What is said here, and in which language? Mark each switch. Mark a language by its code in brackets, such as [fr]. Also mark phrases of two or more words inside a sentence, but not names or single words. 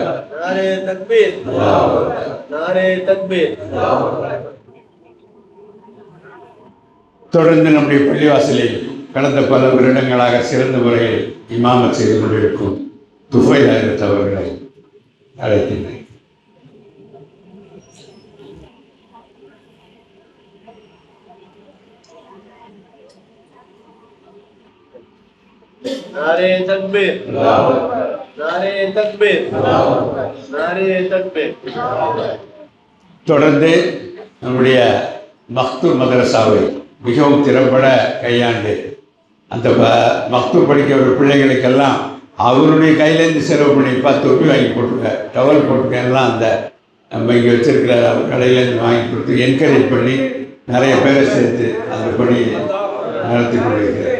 [ur] نعرۂ تکبیر، نعرۂ تکبیر. [ta] தொடர்ந்து நம்முடைய பள்ளிவாசலில் கடந்த பல வருடங்களாக சிறந்த முறையில் இமாமத் செய்து கொண்டிருக்கும் துஃபைல் ஹஜ்ரத் அவர்களை அழைக்கின்றேன். [ur] نعرۂ تکبیر، نعرۂ تکبیر، نعرۂ تکبیر. [ta] தொடர்ந்து நம்முடைய மக்தூம் மதரசாவை மிகவும் திறம்பட கையாண்டு அந்த மக்தூம் படிக்கிற பிள்ளைகளுக்கெல்லாம் அவருடைய கையிலேருந்து செலவு பண்ணி 10 தொப்பி வாங்கி போட்டுருக்க, டவல் போட்டுருக்கெல்லாம் அந்த நம்ம இங்கே வச்சுருக்கிற அவர் கடையிலேருந்து வாங்கி கொடுத்து என்கரேஜ் பண்ணி நிறைய பேரை சேர்த்து அந்த பணி நடத்தி கொண்டிருக்கிறார்.